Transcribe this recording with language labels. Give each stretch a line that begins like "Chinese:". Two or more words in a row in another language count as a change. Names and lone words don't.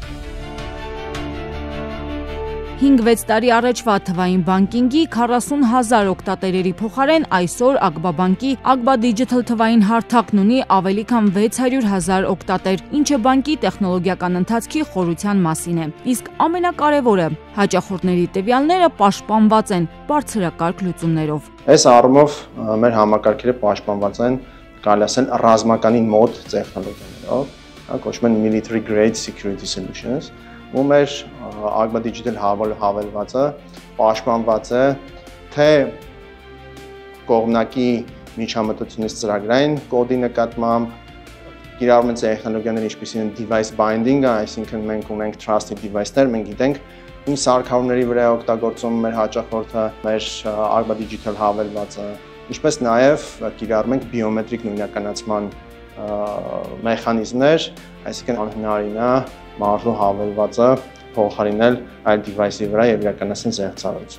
Armenian: 5-6 տարի առաջվա թվային բանկինգի 40,000 օգտատերերի փոխարեն այսօր Ագբա բանկի Agma Digital թվային հարթակն ունի ավելի քան 600,000 օգտատեր, ինչը բանկի տեխնոլոգիական ընթացքի խորության մասին է։ Իսկ ամենակարևորը՝ հաճախորդների տվյալները պաշտպանված են բարձրակարգ լուծումներով։ Այս առումով մեր համակարգերը պաշտպանված են, կարելի ասել, ռազմականին մոտ տեխնոլոգիաներով, կոչվում են
English: military grade security solutions,
Armenian: ու մեր Agma Digital հավելվածը պաշտպանված է թե կողմնակի միջամտությունից ծրագրային կոդի նկատմամբ, կիրառում են տեխնոլոգիաներ, ինչպիսին են
English: device binding-
Armenian: ը, այսինքն մենք ունենք
English: trusted device-
Armenian: ներ, մենք գիտենք ինչ սարքավորումների վրա է օգտագործում մեր հաճախորդը, մեր Agma Digital հավելվածը, ինչպես նաև կիրառում ենք բիոմետրիկ նույնականացման մեխանիզմներ, այսինքն անհնարին է մարզու հավելվածը փոխարինել այլ device-ի վրա եւ իրականացնել զեղծարարություն։